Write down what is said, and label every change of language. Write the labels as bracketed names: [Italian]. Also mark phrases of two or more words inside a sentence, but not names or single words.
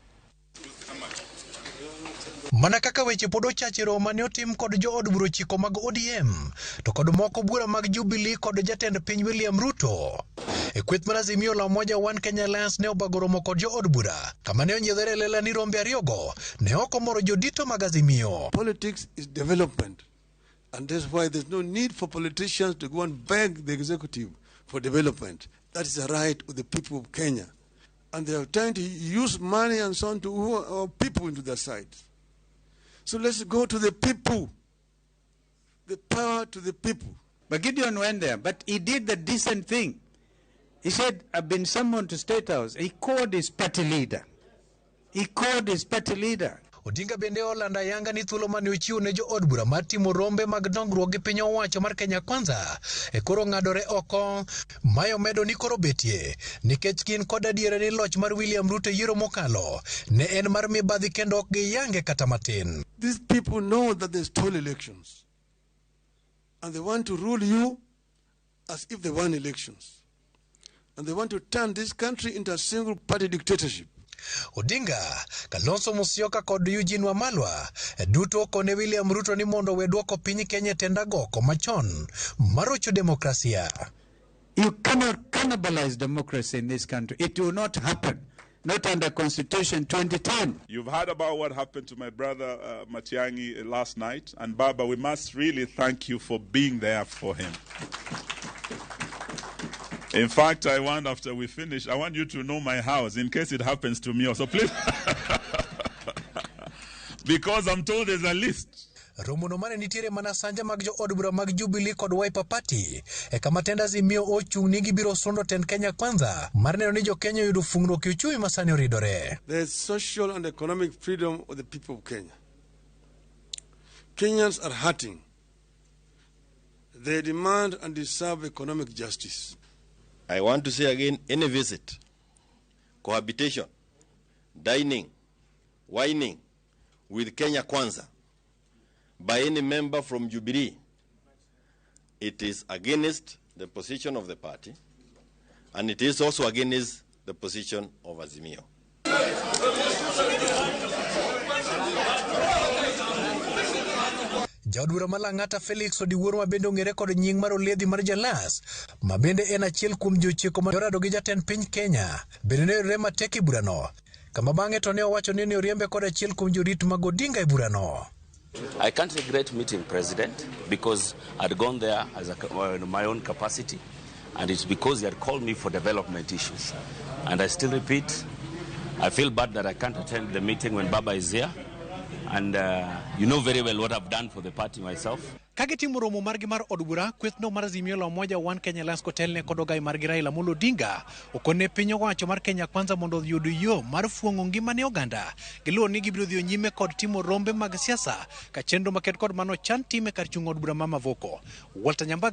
[Luo (Kenya and Tanzania)] Mana kaka weche pod ochachero mane otim kod jood bura chiko mag ODM to kod moko bura mag Jubilee kod jatend piny William Ruto. Kweth mar Azimio la Umoja One Kenya Alliance ne obago romo kod jood bura kama ne onyiedhere lela ni rombe ariyogo ne ok omoro jodito mag Azimio. [English] Politics is development, and that's why there's no need for politicians to go and beg the executive for development. That is the right of the people of Kenya. And they are trying to use money and so on to woo people into their side. So let's go to the people. The power to the people. But Gideon went there, but he did the decent thing. He said, I've been summoned to State House. He called his party leader. [Luo (Kenya and Tanzania)] Odinga bende olanda yanga ni thuolo mane ochiwo ne jood bura mar timo rombe mag dongruok gi piny owacho mar Kenya Kwanza koro ng'adore oko. Mayo medo ni koro betie nikech kin kod adiera ni loch mar William Ruto yiero mokalo ne en mar mibadhi kendo ok giyange kata matin. [English] These people know that they stole elections. And they want to rule you as if they won elections. And they want to turn this country into a single party dictatorship. [Luo (Kenya and Tanzania)] Odinga, Kalonzo Musyoka kod Eugene Wamalwa duto kone William Ruto ni mondo weduoko piny Kenya tendago komachon marocho demokrasia. [English] You cannot cannibalize democracy in this country. It will not happen. Not under Constitution 2010. You've heard about what happened to my brother Matiang'i last night. And Baba, we must really thank you for being there for him. In fact, I want, after we finish, I want you to know my house in case it happens to me also. Please. Because I'm told there's a list. [Luo (Kenya and Tanzania)] Romuno mane nitiere mana sanja mag jood bura mag Jubilee kod Wiper Party kama tend Azimio ochung' ni gibiro sundo tend Kenya Kwanza mar neno ni jo Kenya yudo fungruok uchumi masani oridore. [English] There's social and economic freedom of the people of Kenya. Kenyans are hurting. They demand and deserve economic justice. I want to say again, any visit, cohabitation, dining, wining with Kenya Kwanza by any member from Jubilee, it is against the position of the party, and it is also against the position of Azimio. [Luo (Kenya and Tanzania)] Jaodbura malang'ata Felix Odiwuor ma bende ong'ere kod nying mar Oledhi mar Jalas ma bende en achiel kuom jochiko ma orado gi jatend piny Kenya bende ne yudore matek e burano kama bang'e to ne owacho ni oriembe kod achiel kuom jorit mag Odinga e burano. [English] I can't regret meeting President because I'd gone there as in my own capacity, and it's because he had called me for development issues. And I still repeat, I feel bad that I can't attend the meeting when Baba is here. And you know very well what I've done for the party myself. [Luo (Kenya and Tanzania)] Kagitimo romo margi mar od bura kwethno mar Azimio la Umoja One Kenya Alliance kotelne kod ogai margi Raila Amolo Odinga okone piny owacho mar Kenya Kwanza mondo oyud yo mar fuong'o ngimane oganda giluwo ni gibiro dhi nyime kod timo rombe mag siasa ka chenro maket kod mano chan time kar chung' od bura ma Mavoko.